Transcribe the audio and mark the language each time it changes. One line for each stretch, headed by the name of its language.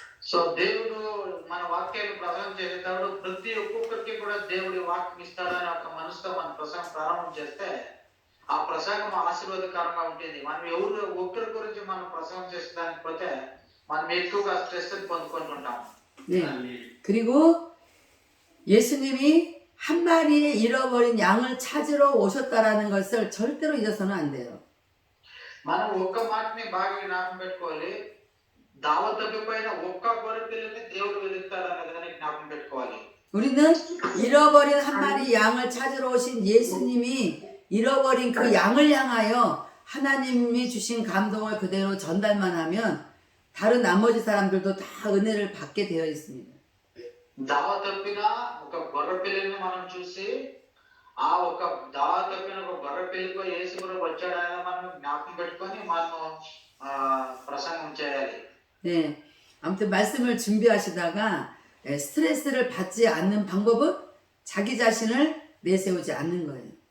Telugu: So దేవుడు మన వాక్యాన్ని ప్రసంగం చేసేటప్పుడు ప్రతి ఒక్కొక్కరికి కూడా దేవుడి వాక్యం ఇస్తాడని ఒక మనసుతో మన ప్రసంగం ప్రారంభం చేస్తే ఆ ప్రసంగం ఆశీర్వాదకరంగా ఉంటుంది. మనం ఒక్కరి గురించి మనం ప్రసంగం చేసేదానికి పోతే మనం ఎక్కువగా స్ట్రెస్ పొందుకుంటుంటాం.
Korean: 네. 그리고 예수님이 한 마리의 잃어버린 양을 찾으러 오셨다라는 것을 절대로 잊어서는 안 돼요.
Telugu: మనం ఒక్క మాటని బాగా జ్ఞాపకం పెట్టుకోవాలి. దావత్ తప్పిపోయిన ఒక్క గొర్రె పిల్లని దేవుడు వెతుకుతాడనే దాన్ని జ్ఞాపకం పెట్టుకోవాలి.
Korean: 우리는 잃어버린 한 마리 양을 찾으러 오신 예수님이 잃어버린 그 양을 향하여 하나님이 주신 감동을 그대로 전달만 하면 다른 나머지 사람들도 다 은혜를 받게 되어 있습니다.
Telugu: దావత్ తప్పిన ఒక గొర్రె పిల్లని మనం చూసి ఆ ఒక దావత్ తప్పిన ఒక గొర్రె పిల్లితో యేసు ప్రభు వచ్చాడని మనం జ్ఞాపకం పెట్టుకొని మనం ప్రసంగం చేయాలి.
Korean: 네, 아무튼 말씀을 준비하시다가 스트레스를 받지 않는 방법은 자기 자신을 내세우지 않는 거예요.